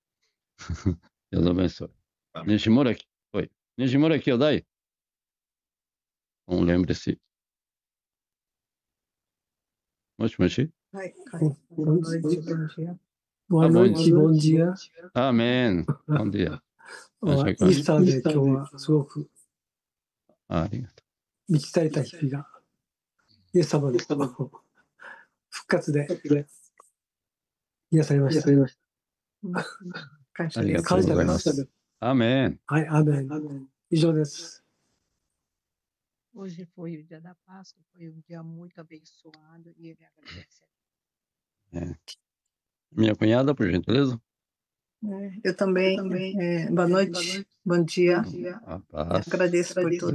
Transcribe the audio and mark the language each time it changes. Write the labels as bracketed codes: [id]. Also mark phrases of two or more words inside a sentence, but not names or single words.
[pt] Deus abençoe. Nishimura aqui. Oi. Nishimura aqui, Odai. Então lembre-se. Mochi. Boa noite, bom dia. Boa noite, bom dia. Amém. Bom dia. [ja] イースターで今日はすごくありがと満ち足りた日々が、イエス様の復活で癒されました。感謝ありがです。とうございま。感謝ですアメン。はい、アーメン。以上です。 [pt] Hoje foi o dia da Páscoa, foi um dia muito abençoado e ele agradece. Minha cunhada, por gentileza. Eu também. Boa noite, bom dia. A paz. Agradeço por tudo